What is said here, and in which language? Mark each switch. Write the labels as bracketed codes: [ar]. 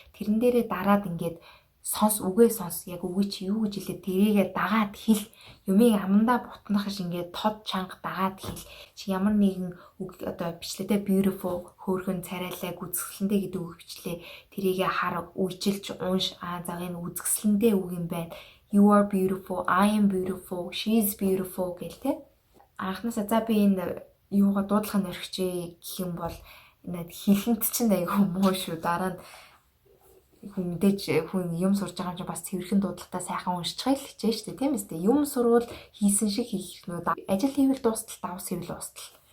[mn] Тэрэн дээрээ дараад ингээд үгээ сонс яг үгүй чи юу гэж хэлээ тэрийгээ дагаад хэл юмыг амандаа бутнах ш ингээд тод чанга дагаад хэл чи ямар нэгэн үг одоо бичлээдээ beautiful хөөрхөн царайлаг үзэсгэлэнтэй гэдэг үг бичлээ тэрийгээ хар үжилж унш за энэ үзэсгэлэнтэй үг юм байна. [en] You are beautiful, I am beautiful, she is beautiful [mn] гэл тэ. Анхнаасаа за би энэ юугаа дуудлага нь орхичээ гэх юм бол энэ хэлэнд чинь айгүй муу шүү. Дараа нь хүн мэдээж хүн юм сурж байгаа юм чинь бас цэвэрхэн дуудлагатай сайхан уншчихъя л хичээж штэ тийм үстэй. Юм сурвал хийсэн шиг хийх нөө ажил хийвэл дуустал давс хийвэл устал.